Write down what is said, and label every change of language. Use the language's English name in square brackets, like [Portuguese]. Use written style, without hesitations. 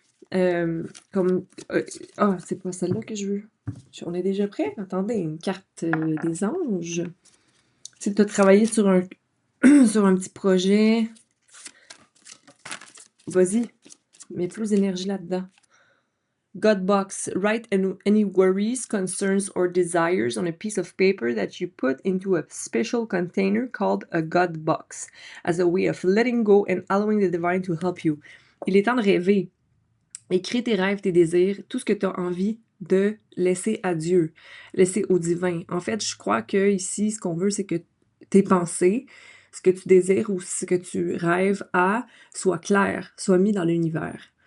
[French] Comme. C'est pas celle-là que je veux. On est déjà prêt? Attendez, une carte des anges. Si tu as travaillé sur un, sur un petit projet, vas-y, mets plus d'énergie là-dedans. [English] God box. Write any worries, concerns, or desires on a piece of paper that you put into a special container called a God box, as a way of letting go and allowing the divine to help you. [French] Il est temps de rêver. Écris tes rêves, tes désirs, tout ce que tu as envie de laisser à Dieu, laisser au divin. En fait, je crois que ici, ce qu'on veut, c'est que tes pensées, ce que tu désires ou ce que tu rêves à, soit clair, soit mis dans l'univers.